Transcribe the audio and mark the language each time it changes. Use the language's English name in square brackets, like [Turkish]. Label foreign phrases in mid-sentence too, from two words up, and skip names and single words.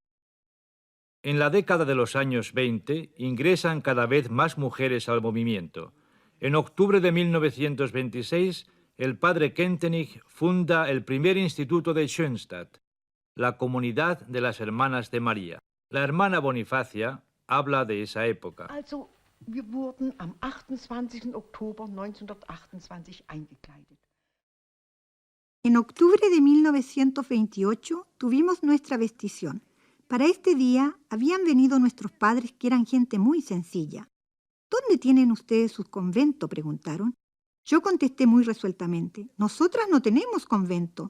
[Spanish] En la década de los años 20 ingresan cada vez más mujeres al movimiento. En octubre de 1926, el padre Kentenich funda el primer instituto de Schoenstatt, la Comunidad de las Hermanas de María. La hermana Bonifacia habla de esa época. [German] Also, wir wurden am 28. Oktober 1928 eingekleidet. [Spanish] En octubre de 1928 tuvimos nuestra vestición. Para este día habían venido nuestros padres, que eran gente muy sencilla. ¿Dónde tienen ustedes su convento?, preguntaron. Yo contesté muy resueltamente: nosotras no tenemos convento.